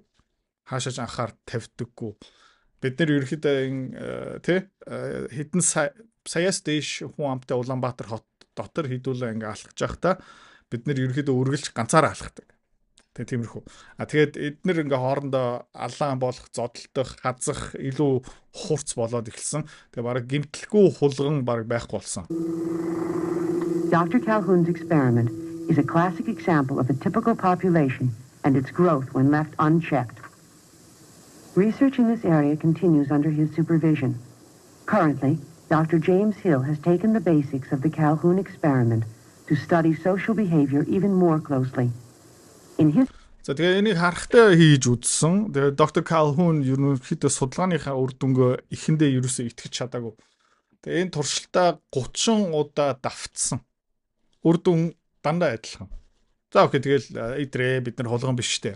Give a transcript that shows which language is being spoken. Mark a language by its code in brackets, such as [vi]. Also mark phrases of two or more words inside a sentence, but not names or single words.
[mn] Хаашаач анхаар тавьдаггүй. Бид нэр ерөнхийдөө хэдэн саяас дээш хүн амтай Улаанбаатар хот дотор хэдүүлээ ингээ алхаж байхдаа бид нэр ерөнхийдөө үргэлж ганцаараа алхдаг. Тэгээ тиймэрхүү. Тэгээд эднэр ингээ хоорондоо алаан болох, зодтолдох, хазах илүү хурц болоод эхэлсэн. Тэгээ бараг гэмтэлгүй хулган бараг байхгүй болсон. [en] Dr. Calhoun's experiment is a classic example of a typical population and its growth when left unchecked. Research in this area continues under his supervision. Currently, Dr. James Hill has taken the basics of the Calhoun experiment to study social behavior even more closely. In his [mn] За тэгээ энийг харахтай хийж үзсэн. Тэгээ доктор Calhoun ерөнхийдөө судалгааныхаа үр дүнгөө эхэндээ ерөөсөө итгэж чадаагүй. Тэгээ энэ туршилтаа 30 удаа давтсан. Үр дүн дандаа адилхан. За окей тэгэл идрээ бид нар хулган биш штэ.